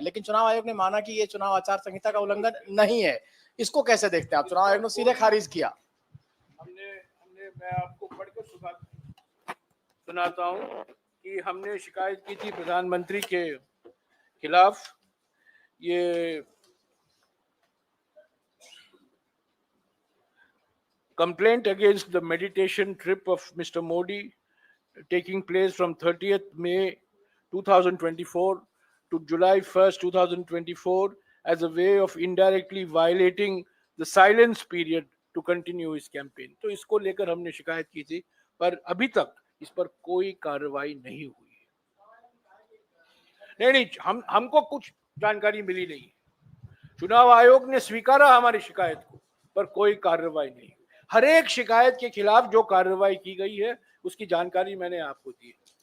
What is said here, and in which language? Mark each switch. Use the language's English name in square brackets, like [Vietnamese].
[Hindi] लेकिन चुनाव आयोग ने माना कि ये चुनाव आचार संहिता का उल्लंघन नहीं है। इसको कैसे देखते हैं आप? चुनाव आयोग ने सीधे खारिज किया। मैं आपको पढ़कर सुनाता हूं कि हमने शिकायत की थी प्रधानमंत्री के खिलाफ। [English] ये complaint against the meditation trip of Mr. Modi taking place from 30th May 2024 to July 1st, 2024 as a way of indirectly violating the silence period to continue his campaign. [Hindi] तो इसको लेकर हमने शिकायत की थी, पर अभी तक इस पर कोई कार्रवाई नहीं हुई है। नहीं, हमको कुछ जानकारी मिली नहीं। चुनाव आयोग ने स्वीकारा हमारी शिकायत को, पर कोई कार्रवाई नहीं। हर एक शिकायत के खिलाफ जो कार्रवाई की गई है उसकी जानकारी मैंने आपको दी है।